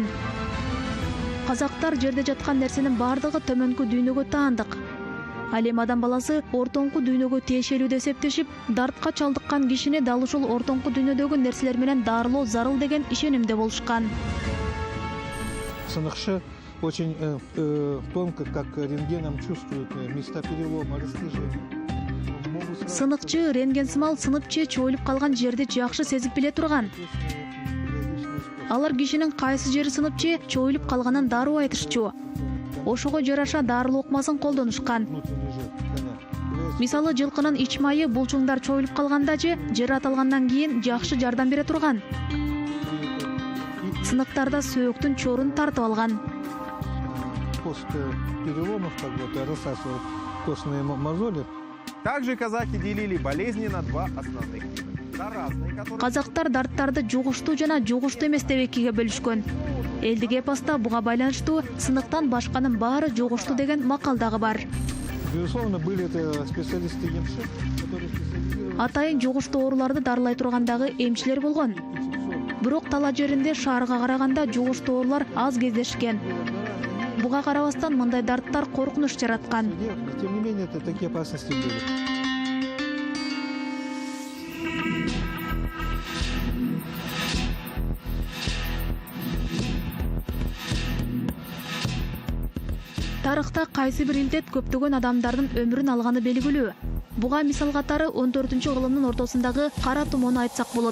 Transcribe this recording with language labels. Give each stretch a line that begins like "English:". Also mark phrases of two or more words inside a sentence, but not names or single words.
Kyrgyz: Казактар жерде жаткан нерсенин бардыгы төмөнкү дүйнөгө таандык. Ал эми адам баласы ортоңку дүйнөгө тиешелүү деп эсептешип, дартка чалдыккан кишини дал ушул ортоңку дүйнөдөгү нерселер менен дарылоо зарыл деген ишенимде болушкан.
Russian: Сыныкчы очень тонко, как рентгеном, чувствует места перелома, растяжения.
Kyrgyz: Сыныкчы рентген сымал сынып же чоюлуп калган жерди жакшы сезип биле турган. Алар кишинин кайсы жери сынып же чоюлуп калганын дароо айтышчу. Ошого жараша дарылоо ыкмасын колдонушкан. Мисалы, жылкынын ич майы булчуңдар чоюлуп калганда же жер аталгандан кийин жакшы жардам бере турган. Сыныктарда сөөктүн чорун тартып алган.
Russian: После переломов, как вот рассасывают костные мозоли. Также казаки делили болезни на два основных вида. Заразные, которые...
Kyrgyz: Казактар дарттарды жугуштуу жана жугуштуу эмес деп экиге бөлүшкөн. Элдик эпоста буга байланыштуу сыныктан башканын баары жугуштуу деген макал дагы бар.
Russian: Безусловно, были это специалисты ЕМШ, которые специализировались...
Kyrgyz: Атайын жугуштуу ооруларды дарылай тургандагы эмчилер болгон. Бирок тала жеринде шаарга караганда жугуштуу оорулар аз кездешкен. Буга карабастан мындай дарттар коркунуч жараткан.
Russian: Тем не менее, это такие опасности были.
Kyrgyz: Тарыхта кайсы бир илдет көптөгөн адамдардын өмүрүн алганы белгилүү. Буга мисал катары 14-кылымдын ортосундагы кара тумоону айтсак болот.